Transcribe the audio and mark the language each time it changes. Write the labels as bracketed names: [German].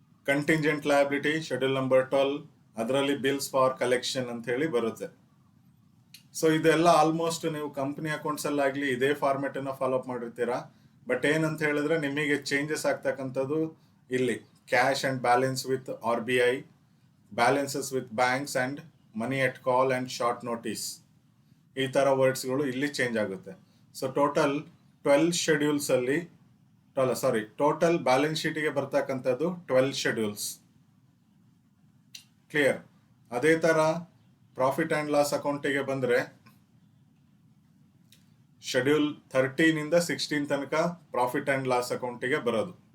[English] contingent liability schedule number 12, ಅದರಲ್ಲಿ bills for collection [Kannada] ಅಂತ ಹೇಳಿ ಬರುತ್ತೆ. ಸೊ ಇದೆಲ್ಲ ಆಲ್ಮೋಸ್ಟ್ ನೀವು ಕಂಪ್ನಿ ಅಕೌಂಟ್ಸಲ್ಲಾಗಲಿ ಇದೇ ಫಾರ್ಮೆಟನ್ನು ಫಾಲೋ ಅಪ್ ಮಾಡಿರ್ತೀರಾ. ಬಟ್ ಏನಂತ ಹೇಳಿದ್ರೆ ನಿಮಗೆ ಚೇಂಜಸ್ ಆಗ್ತಕ್ಕಂಥದ್ದು ಇಲ್ಲಿ [English] cash and balance with RBI, balances with banks and money at call and short notice. [Kannada] ಈ ಥರ ವರ್ಡ್ಸ್ಗಳು ಇಲ್ಲಿ ಚೇಂಜ್ ಆಗುತ್ತೆ. ಸೊ ಟೋಟಲ್ 12 ಶೆಡ್ಯೂಲ್ಸ್ ಅಲ್ಲಿ ಟೋಟಲ್ ಬ್ಯಾಲೆನ್ಸ್ ಶೀಟಿಗೆ ಬರ್ತಕ್ಕಂಥದ್ದು 12 ಶೆಡ್ಯೂಲ್ಸ್. ಕ್ಲಿಯರ್? ಅದೇ ಥರ ಪ್ರಾಫಿಟ್ ಆ್ಯಂಡ್ ಲಾಸ್ ಅಕೌಂಟಿಗೆ ಬಂದರೆ ಶೆಡ್ಯೂಲ್ 13 ಇಂದ 16 ತನಕ ಪ್ರಾಫಿಟ್ ಆ್ಯಂಡ್ ಲಾಸ್ ಅಕೌಂಟಿಗೆ ಬರೋದು.